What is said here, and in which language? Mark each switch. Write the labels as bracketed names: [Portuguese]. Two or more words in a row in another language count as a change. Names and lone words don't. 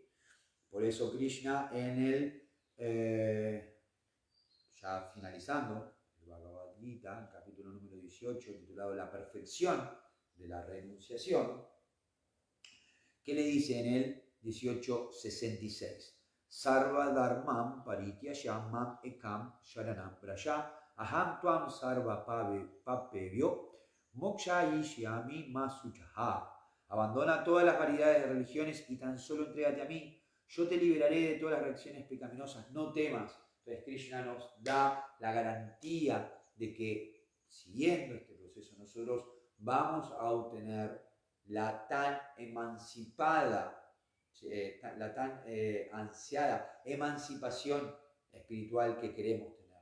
[Spanish] Por eso Krishna en ya finalizando, el Bhagavad Gita, el capítulo número 18, titulado La perfección de la renunciación, ¿qué le dice en el 18:66? [Sanskrit] Sarva dharmam parityasham mam ekam sharanam braja aham tuam sarva papevyo mokshayishyami masuchaha. [Spanish] Abandona todas las variedades de religiones y tan solo entrégate a mí. Yo te liberaré de todas las reacciones pecaminosas. No temas. Entonces Krishna nos da la garantía de que siguiendo este proceso nosotros vamos a obtener la tan emancipada, la tan ansiada emancipación espiritual que queremos tener.